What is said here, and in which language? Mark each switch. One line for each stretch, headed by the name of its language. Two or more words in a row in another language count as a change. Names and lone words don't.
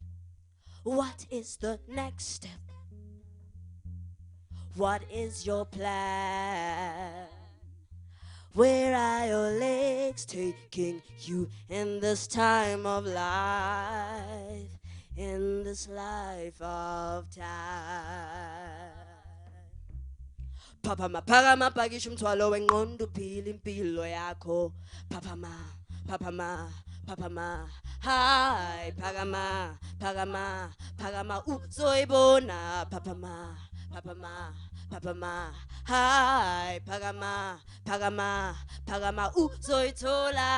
English: What is the next step? What is your plan? Where are your legs taking you in this time of life? In this life of time.
Zulu: Papa ma pakisha umthwalo wengqondo uphila impilo yakho. Papa ma, hi, phakama, uzoyibona. Papa ma, hi, phakama, uzoyithola.